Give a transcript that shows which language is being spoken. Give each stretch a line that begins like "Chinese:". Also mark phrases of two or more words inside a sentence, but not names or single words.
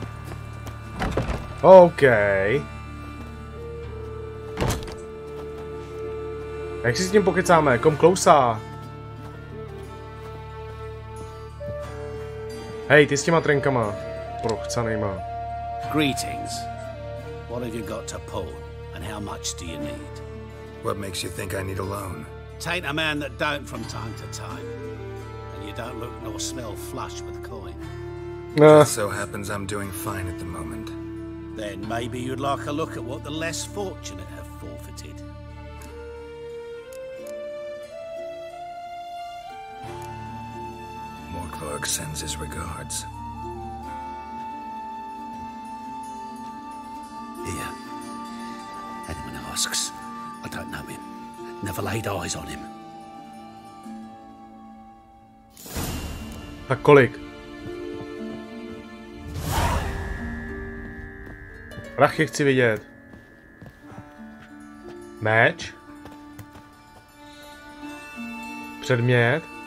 Czech: OK. Jak si s tím pokecáme? Kom klousá. Hej, ty s těma trenkama. Prochcanejma.
English: Greetings. What have you got to pull, and how much do you need? What makes you think I need a loan? Tain't a man that don't from time to time. And you don't look nor smell flush with coin. Just so happens I'm doing fine at the moment. Then maybe you'd like a look at what the less fortunate have forfeited. Morkvarg sends his regards. Here. Anyone asks, I don't know him. Never laid eyes on him.
Czech: Tak kolik? Prachy chci vidět. Meč. Předmět.